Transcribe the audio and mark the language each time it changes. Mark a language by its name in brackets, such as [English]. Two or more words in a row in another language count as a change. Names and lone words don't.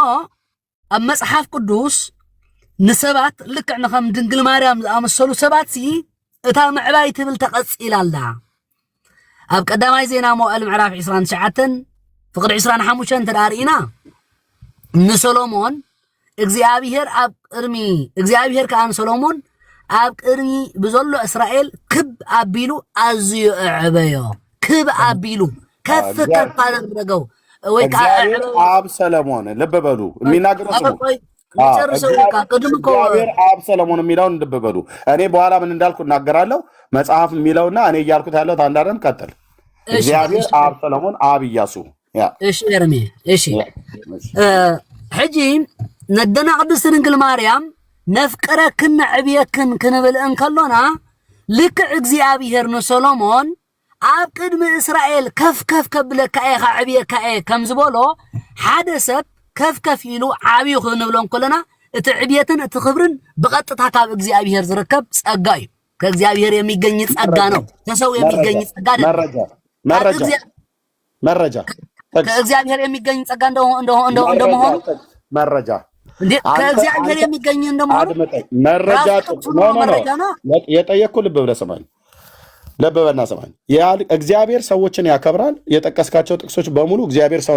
[Tigrinya] ኣብ መፅሓፍ ቅዱስ ንሰባት ልክዕ ንከም ድንግል ማርያም ዝኣመሰሉ ሰባት እታ ምዕባይ ትብል ተቐፂላ ኣላ። ኣብ ቀዳማይ ዜና መዋዕል ምዕራፍ 29 ፍቅዲ 25 ተዳርኢና ንሰሎሞን እግዚአብሔር ከዓ ንሰሎሞን ኣብ ቅድሚ ብዘሎ እስራኤል ክብ ኣቢሉ ኣዝዩ ዕበዮ ክብ ኣቢሉ [Amharic] ከፍ አደረገው ወይ እግዚአብሔር አብ ሰለሞን ልብ በሉ የሚናገረው እግዚአብሔር አብ ሰለሞን የሚለውን ልብ በሉ። እኔ በኋላ ምን እንዳልኩ እናገራለሁ። መጽሐፍ የሚለውና እኔ እያልኩት ያለሁት አንድ አይደለም። ቀጥል። እግዚአብሔር አብ ሰለሞን አብ ኢያሱ [Tigrinya] እሺ ኤርሜ እሺ ሕጂ ነደና ቅድስት ድንግል ማርያም ነፍቅረክን ዕብየክን ክንብል እንከሎና ልክዕ እግዚአብሔር ንሰሎሞን ኣብ ቅድሚ እስራኤል ከፍ ከብለካ ኢኻ ዕብየካ ከም ዝበሎ ሓደ ሰብ ከፍ ኢሉ ዓብዩ ክንብሎ እንከለና እቲ ዕብየትን እቲ ክብርን ብቐጥታ ካብ እግዚአብሔር ዝርከብ ጸጋ እዩ። [Amharic] ከእግዚአብሔር የሚገኝ ጸጋ ነው። ከሰው የሚገኝ ጸጋ አይደለም። መረጃ ከእግዚአብሔር የሚገኝ ጸጋ እንደመሆኑ መረጃ ከእግዚአብሔር የሚገኝ እንደመሆኑ መረጃ ነው። የጠየቅኩህ ልብ ብለህ ስማኝ። ለበበና ሰማኝ እግዚአብሔር ሰዎችን ያከብራል። የጠቀስካቸው ጥቅሶች በሙሉ እግዚአብሔር ሰውን